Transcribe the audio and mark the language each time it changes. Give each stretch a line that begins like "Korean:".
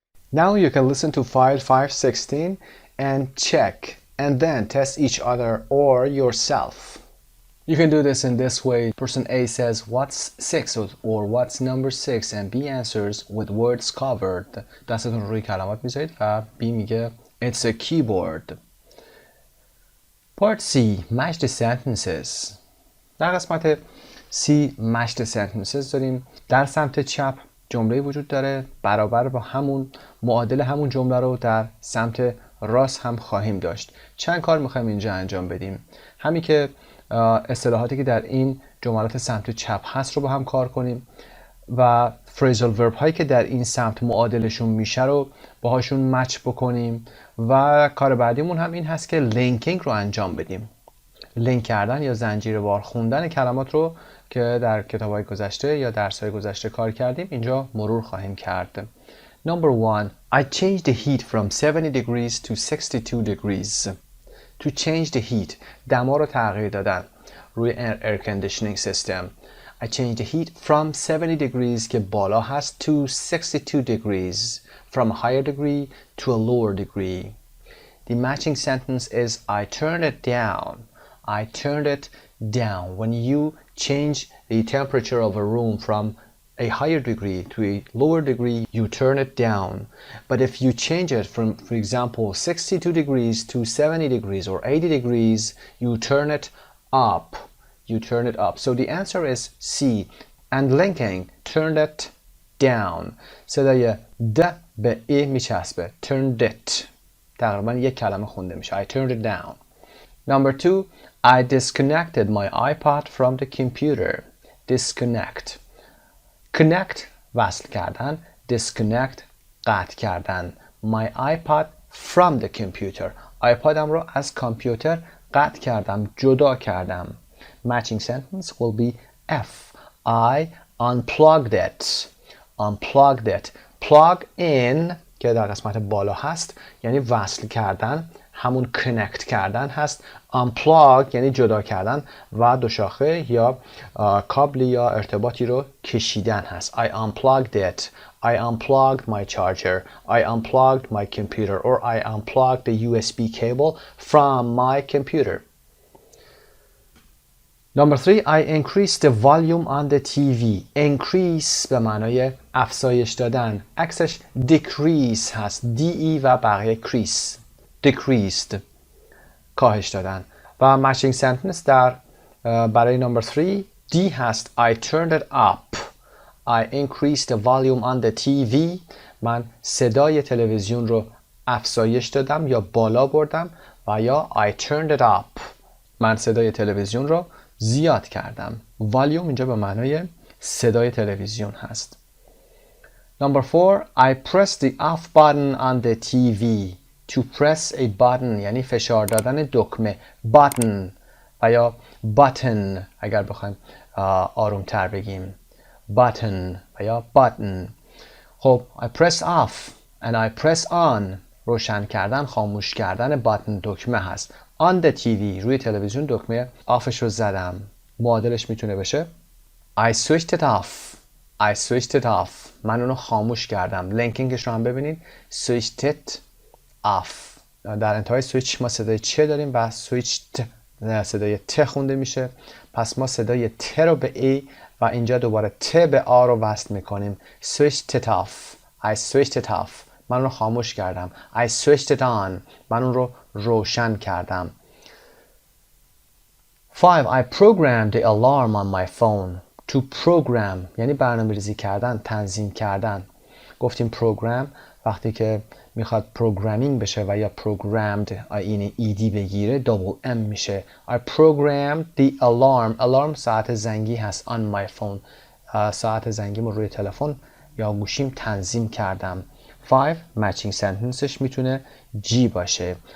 English: Now you can listen to file 516 and check and then test each other or yourself. You can do this in this way. Person A says, what's 6 or what's number 6 and B answers with words covered.
Persian: دستتون روی کلمات میذارید و B میگه
English: it's a keyboard. Part C. Match the sentences.
Persian: در قسمت C
English: match the sentences
Persian: داریم. در سمت چپ جمله وجود داره برابر با همون معادل همون جمله رو در سمت راست هم خواهیم داشت. چند کار میخوایم اینجا انجام بدیم. همین که اصطلاحاتی که در این جملات سمت چپ هست رو با هم کار کنیم و phrasal verb هایی که در این سمت معادلشون میشه رو باهاشون مچ بکنیم و کار بعدیمون هم این هست که لینکینگ رو انجام بدیم. لینک کردن یا زنجیروار خوندن کلمات رو که در کتاب‌های گذشته یا درس‌های گذشته کار کردیم اینجا مرور خواهیم کرد.
English: Number 1. I changed the heat from 70 degrees to 62 degrees. To change the heat.
Persian: دما رو تغییر دادن روی air conditioning system.
English: I changed the heat from 70 degrees
Persian: که بالا هست
English: to 62 degrees. From a higher degree to a lower degree. The matching sentence is I turned it down. I turned it down. When you change the temperature of a room from a higher degree to a lower degree, you turn it down. But if you change it from, for example, 62 degrees to 70 degrees or 80 degrees, you turn it up. You turn it up. So the answer is C. And linking, turned it down.
Persian: صدای د به ای میچسبه.
English: Turned it.
Persian: تقریبا یک کلمه خونده میشه.
English: I turned it down. Number 2, I disconnected my iPod from the computer. Disconnect. Connect
Persian: وصل کردن.
English: Disconnect
Persian: قطع کردن.
English: My iPod from the computer.
Persian: آیپادم رو از کامپیوتر قطع کردم، جدا کردم.
English: Matching sentence will be F. I unplugged it. Unplugged it.
Persian: Plug in که در قسمت بالا هست یعنی وصل کردن، همون connect کردن هست. unplug یعنی جدا کردن و دو شاخه یا کابلی یا ارتباطی رو کشیدن هست.
English: I unplugged it. I unplugged my charger. I unplugged my computer. Or I unplugged the USB cable from my computer. Number 3, I increased the volume on the TV.
Persian: Increase به معنای افزایش دادن. عکسش decrease هست. DE و بقیه crease. Decreased. کاهش دادن. و
English: matching sentence
Persian: در برای number 3 D هست.
English: I turned it up. I increased the volume on the TV.
Persian: من صدای تلویزیون رو افزایش دادم یا بالا بردم. و یا
English: I turned it up.
Persian: من صدای تلویزیون رو زیاد کردم. volume اینجا به معنای صدای تلویزیون هست.
English: Number 4, I pressed the off button on the TV. To press a button
Persian: یعنی فشار دادن دکمه. button و یا button اگر بخوایم آروم تر بگیم. button و یا button.
English: خب I press off and I press on.
Persian: روشن کردن، خاموش کردن button دکمه هست. On the TV روی تلویزیون دکمه آفش رو زدم. معادلش میتونه بشه
English: I switched it off. I switched it off.
Persian: من اونو خاموش کردم. لینکینگش رو هم ببینید.
English: switched it off.
Persian: در انتهای سویچ ما صدای چه داریم و switched صدای ت خونده میشه. پس ما صدای ت رو به ای و اینجا دوباره ت به آ رو وصل میکنیم.
English: switched it off. I switched it off.
Persian: من اون رو خاموش کردم.
English: I switched it on.
Persian: من اون رو روشن کردم.
English: 5. I programmed the alarm on my phone. To program
Persian: یعنی برنامه‌ریزی کردن، تنظیم کردن. گفتیم program وقتی که میخواد programming بشه و یا programmed این ایدی بگیره double M میشه.
English: I programmed the alarm.
Persian: alarm ساعت زنگی هست.
English: on my phone.
Persian: ساعت زنگیمو روی تلفن یا گوشیم تنظیم کردم.
English: 5. matching sentence
Persian: ش میتونه G باشه.